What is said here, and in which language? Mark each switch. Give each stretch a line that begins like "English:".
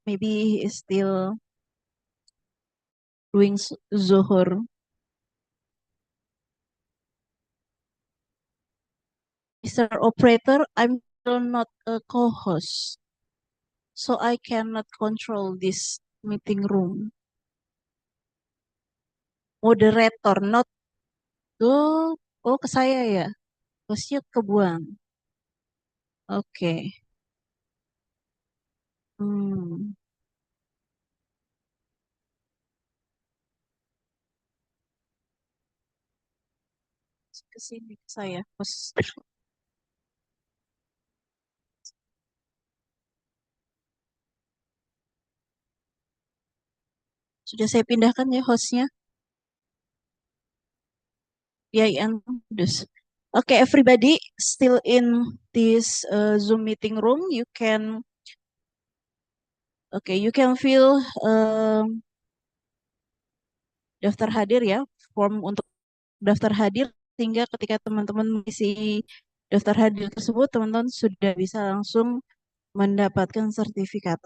English: Maybe he is still doing Zuhur. Mr. Operator, I'm still not a co-host, so I cannot control this meeting room.
Indonesian: Moderator, not oh ke saya ya, hostnya kebuang. Oke. Hmm. Ke sini ke saya, host. Sudah saya pindahkan ya hostnya. EAIN.
English: Okay, everybody still in this Zoom meeting room. You can fill
Indonesian: daftar hadir ya, form untuk daftar hadir, sehingga ketika teman-teman mengisi daftar hadir tersebut, teman-teman sudah bisa langsung mendapatkan sertifikat.